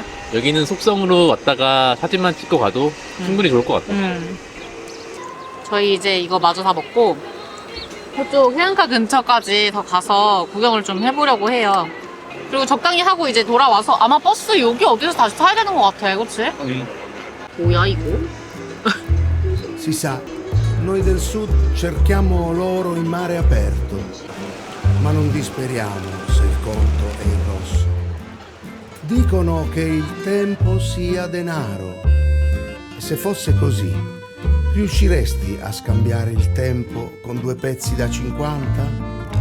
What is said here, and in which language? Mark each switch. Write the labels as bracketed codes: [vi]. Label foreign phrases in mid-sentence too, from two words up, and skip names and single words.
[ko] 여기는 속성으로 왔다가 사진만 찍고 가도 충분히 좋을 것 같다. 저희 이제 이거 마저 다 먹고 저쪽 해안가 근처까지 더 가서 구경을 좀 해보려고 해요. 그리고 적당히 하고 이제 돌아와서 아마 버스 여기 어디서 다시 타야 되는 것 같아. 그치? 뭐야 이거? [it] Si sa, noi del sud cerchiamo l'oro in mare aperto, ma non disperiamo se il conto è in rosso. Dicono che il tempo sia denaro, e se fosse così, riusciresti a scambiare il tempo con 2 pezzi da 50?